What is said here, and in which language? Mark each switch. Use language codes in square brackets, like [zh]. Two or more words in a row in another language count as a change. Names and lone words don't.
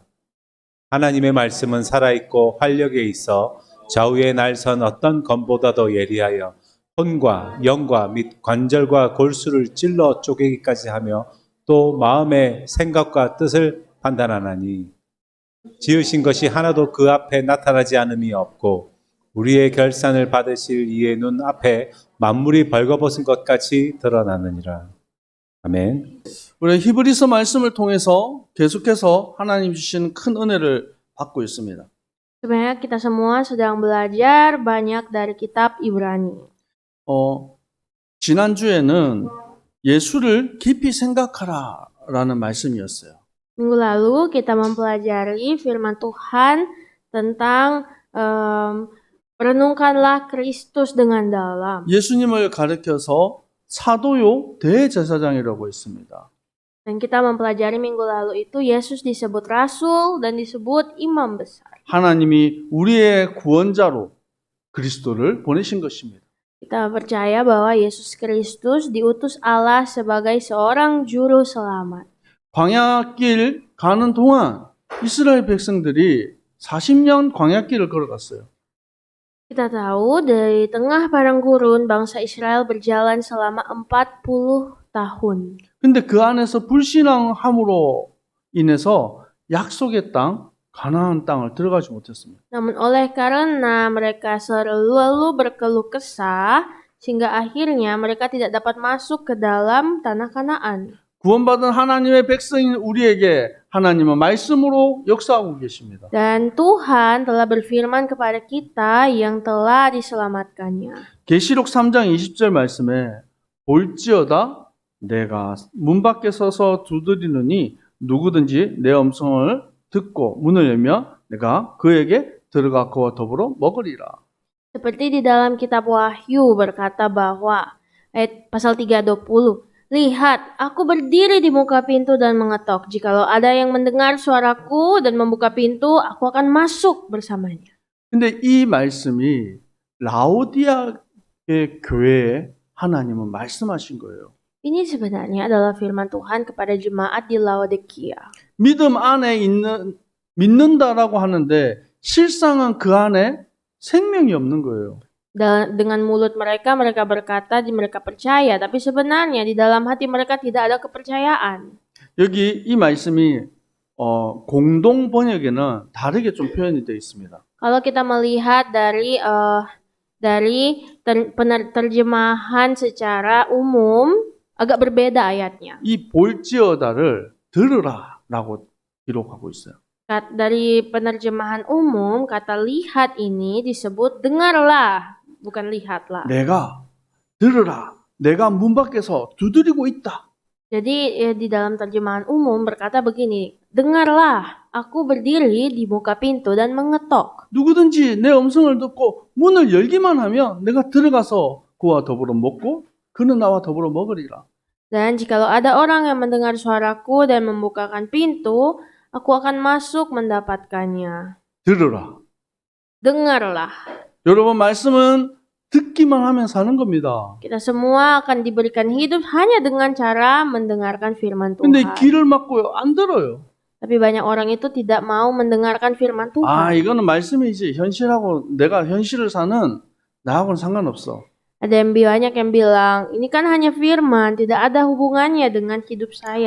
[ko] 하나님의 말씀은 살아있고 활력에 있어 좌우에 날선 어떤 검보다도 예리하여 혼과 영과 및 관절과 골수를 찔러 쪼개기까지 하며 또 마음의 생각과 뜻을 판단하나니 지으신 것이 하나도 그 앞에 나타나지 않음이 없고 우리의 결산을 받으실 이의 눈 앞에 만물이 벌거벗은 것 같이 드러나느니라. 아멘. 우리 히브리서 말씀을 통해서 계속해서 하나님 주시는 큰 은혜를 받고 있습니다. [id] Sebenarnya kita semua sedang belajar banyak dari kitab Ibrani. [ko] 지난주에는 예수를 깊이 생각하라라는 말씀이었어요. [id] Minggu lalu kita mempelajari firman Tuhan tentang renungkanlah Kristus dengan dalam. [ko] 예수님을 가르쳐서 사도요 대제사장이라고 했습니다. [id] Dan kita mempelajari minggu lalu itu Yesus disebut rasul dan disebut imam besar. [ko] 하나님이 우리의 구원자로 그리스도를 보내신 것입니다. [id] Kita percaya bahwa Yesus Kristus diutus Allah sebagai seorang juru selamat. [ko] 광야길 가는 동안 이스라엘 백성들이 40년 광야길을 걸어갔어요. [id] Kita tahu dari tengah padang gurun bangsa Israel berjalan selama 40 tahun. [ko] 근데 그 안에서 불신앙함으로 인해서 약속의 땅, 가나안 땅을 들어가지 못했습니다. [id] Namun oleh karena mereka selalu berkeluh kesah, sehingga akhirnya mereka tidak dapat masuk ke dalam tanah Kanaan. [ko] 구원받은 하나님의 백성인 우리에게 하나님은 말씀으로 역사하고 계십니다. [id] Dan Tuhan telah berfirman kepada kita yang telah diselamatkannya. [ko] 계시록 3장 20절 말씀에 볼지어다 내가 문 밖에 서서 두드리느니 누구든지 내 음성을 듣고 문을 열면 내가 그에게 들어가 그와 더불어 먹으리라. [id] Seperti di dalam kitab Wahyu berkata bahwa ayat pasal 3:20, lihat, aku berdiri di muka pintu dan mengetok. Jikalau ada yang mendengar suaraku dan membuka pintu, aku akan masuk bersamanya. [ko] 근데 이 말씀이 라오디아의 교회에 하나님은 말씀하신 거예요. [id] Ini sebenarnya adalah firman Tuhan kepada jemaat di Laodikia. [ko] 믿음 안에 믿는다라고 하는데 실상은 그 안에 생명이 없는 거예요. [id] Dengan mulut mereka berkata mereka percaya, tapi sebenarnya di dalam hati mereka tidak ada kepercayaan. [ko] 여기 이 말씀이 공동 번역에는 다르게 좀 표현이 되어 있습니다. [id] Kalau kita melihat dari terjemahan secara umum agak berbeda ayatnya. [ko] 이 볼지어다를 들으라라고 기록하고 있어요. [id] Dari penerjemahan umum kata lihat ini disebut dengarlah, bukan lihatlah. [ko] 내가 들으라. 내가 문 밖에서 두드리고 있다. [id] Jadi di dalam terjemahan umum berkata begini, dengarlah, aku berdiri di muka pintu dan mengetok. [ko] 누구든지 내 음성을 듣고 문을 열기만 하면 내가 들어가서 그와 더불어 먹고 그는 나와 더불어 먹으리라. [id] Dan jikalau ada orang yang mendengar suaraku dan membukakan pintu, aku akan masuk mendapatkannya. [ko] 들으라. [id] Dengarlah. [ko] 여러분 말씀은 듣기만 하면 사는 겁니다. [id] Kita semua akan diberikan hidup hanya dengan cara mendengarkan firman [ko] 근데 [id] Tuhan. [ko] 귀를 막고요. 안 들어요. [id] Tapi banyak orang itu tidak mau mendengarkan firman Tuhan. [ko] 이거는 말씀이지. 현실하고 내가 현실을 사는 나하고는 상관없어. [id] Ada yang banyak yang bilang, ini kan hanya firman, tidak ada hubungannya dengan hidup saya.